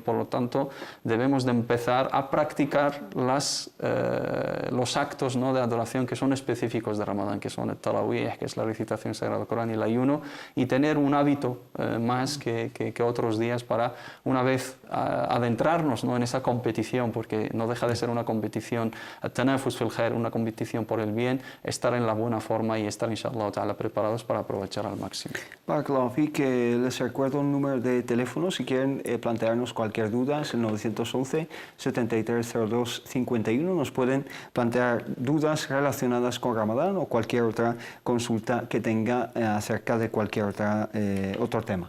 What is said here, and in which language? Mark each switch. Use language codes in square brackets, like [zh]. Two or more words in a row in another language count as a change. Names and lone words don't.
[es] Por lo tanto, debemos de empezar a practicar los actos, ¿no?, de adoración que son específicos de Ramadán, que son el tarawih, que es la recitación del Sagrado Corán, y el ayuno, y tener un hábito más que otros días para, una vez adentrarnos, ¿no?, en esa competición, porque no deja de ser una competición, [ar] التنافس في الخير, [es] una competición por el bien, estar en la buena forma y estar, [ar] إن شاء الله تعالى, [es] preparados para aprovechar al máximo. [ar] بارك الله فيك, [es] les recuerdo un número de teléfono si quieren plantearnos cualquier duda, es el 911 7302 51. Nos pueden plantear dudas relacionadas con Ramadán o cualquier otra consulta que tenga acerca de cualquier otro tema.